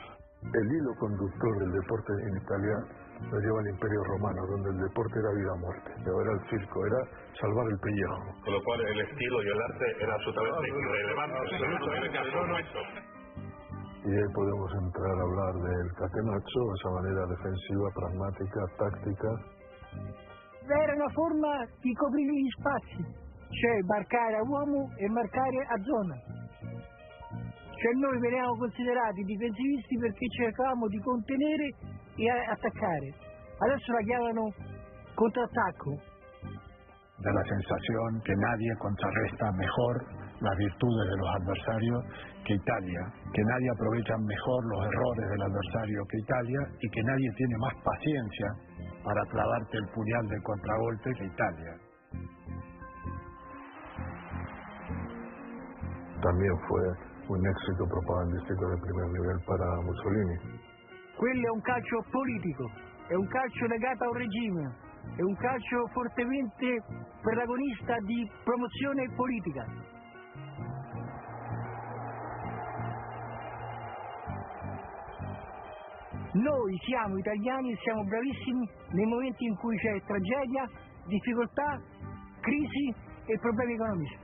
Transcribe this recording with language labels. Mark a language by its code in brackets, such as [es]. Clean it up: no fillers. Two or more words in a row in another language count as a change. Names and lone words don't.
[es] El hilo conductor del deporte en Italia lo lleva el Imperio Romano, donde el deporte era vida o muerte, pero era el circo, era salvar el pellejo. Con lo cual el estilo y el arte era absolutamente irrelevante. Y ahí podemos entrar a hablar del catenaccio, esa manera defensiva, pragmática, táctica. [it] Era una forma di coprire gli spazi, cioè marcare a uomo e marcare a zona. Cioè noi veniamo considerati difensivisti perché cercavamo di contenere e attaccare. Adesso la chiamano contrattacco. [es] Da la sensación que nadie contrarresta mejor las virtudes de los adversarios que Italia, que nadie aprovecha mejor los errores del adversario que Italia y que nadie tiene más paciencia para clavarte el puñal del contragolpe que Italia. También fue un éxito propagandístico de primer nivel para Mussolini. [it] Quello è un calcio politico, è un calcio legato a un regime, è un calcio fortemente protagonista di promozione politica. Noi siamo italiani e siamo bravissimi nei momenti in cui c'è tragedia, difficoltà, crisi e problemi economici.